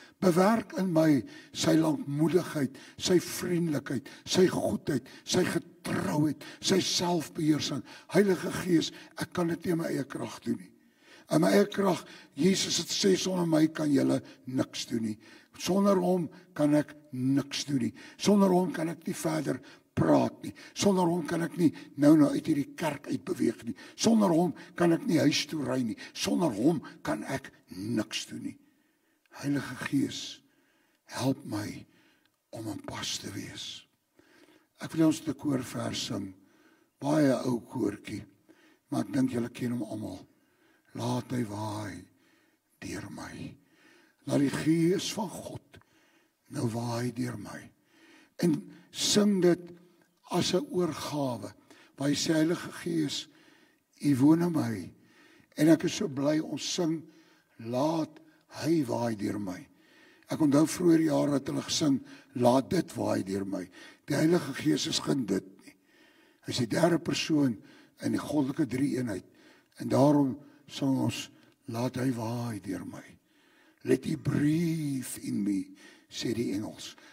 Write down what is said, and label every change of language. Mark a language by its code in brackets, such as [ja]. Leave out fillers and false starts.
[af] Bewerk in my sy lankmoedigheid, sy vriendelikheid, sy goedheid, sy getrouheid, sy selfbeheersing. Heilige Gees, ek kan dit nie in my eie krag doen nie. In my eie krag, Jesus het sê, sonder my kan julle niks doen nie. Sonder hom kan ek niks doen nie. Sonder hom kan ek nie verder praat nie. Sonder hom kan ek nie nou uit hierdie kerk uitbeweeg nie. Sonder hom kan ek nie huis toe ry nie. Sonder hom kan ek niks doen nie. Heilige Gees, help my om in pas te wees. Ek wil ons die koorvers sing, baie ou koortjie, maar ek dink julle ken hom almal. Laat hy waai deur my. Laat die Gees van God nou waai deur my. En sing dit as 'n oorgawe, waar hy sê, Heilige Gees, u woon in my. En ek is so bly ons sing, laat hy waai deur my. Ek onthou vroeër jare het hulle gesing, laat dit waai deur my. Die Heilige Gees is geen dit nie. Hy is die derde persoon in die goddelike drie-eenheid. En daarom sing ons, laat hy waai deur my. [en] Let he breathe in me, [af] sê die Engels.